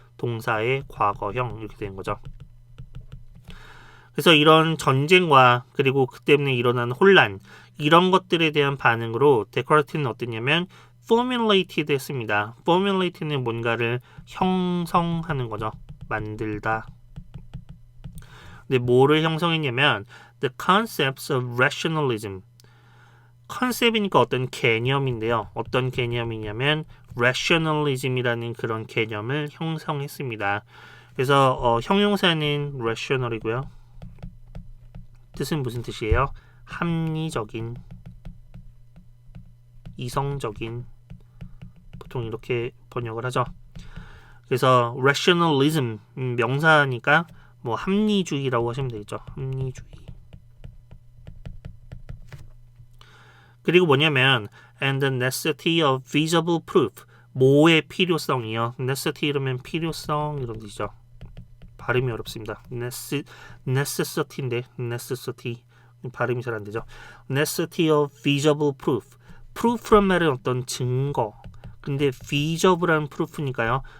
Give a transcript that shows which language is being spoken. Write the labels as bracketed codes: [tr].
[ko] 동사의 과거형 이렇게 되는 거죠. 그래서 이런 전쟁과 그리고 그 때문에 일어난 혼란, 이런 것들에 대한 반응으로 데카르트는 어땠냐면 formulated 했습니다. formulated는 뭔가를 형성하는 거죠. 만들다. 근데 뭐를 형성했냐면 [en] the concepts of rationalism. [ko] 컨셉이니까 어떤 개념인데요. 어떤 개념이냐면 rationalism이라는 그런 개념을 형성했습니다. 그래서 형용사는 rational이고요. 뜻은 무슨 뜻이에요? 합리적인, 이성적인, 보통 이렇게 번역을 하죠. 그래서 rationalism 명사니까 뭐 합리주의라고 하시면 되겠죠. 합리주의. 그리고 뭐냐면 [en] and the necessity of visible proof. [ko] 뭐의 필요성이요. necessity 이러면 필요성 이런 뜻이죠. 발음이 어렵습니다. necessity인데 necessity 발음이 잘 안 되죠. [en] necessity of visible proof. [ko] proof란 말은 어떤 증거. 근데 visible란 proof니까요.